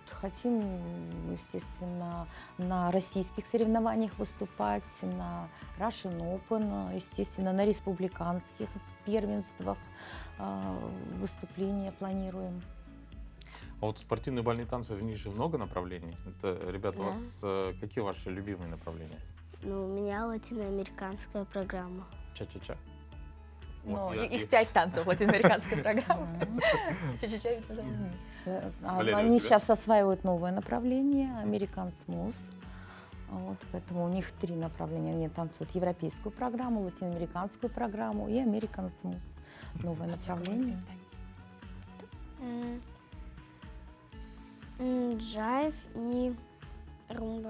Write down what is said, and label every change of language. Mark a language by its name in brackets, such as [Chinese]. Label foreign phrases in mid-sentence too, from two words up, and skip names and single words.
[Russian] Хотим, естественно, на российских соревнованиях выступать, на Russian Open, естественно, на республиканских первенствах выступления планируем. А вот спортивные бальные танцы, в них же много направлений. Это, ребята, у вас какие ваши любимые направления? Ну, у меня латиноамериканская программа. Ча-ча-ча. Ну, их 5 танцев латиноамериканской программы. Ча-ча-ча. Они сейчас осваивают новое направление, American Smooth. Вот, поэтому у них 3 направления. Они танцуют европейскую программу, латиноамериканскую программу и American Smooth. Новое направление. Джайв и румба.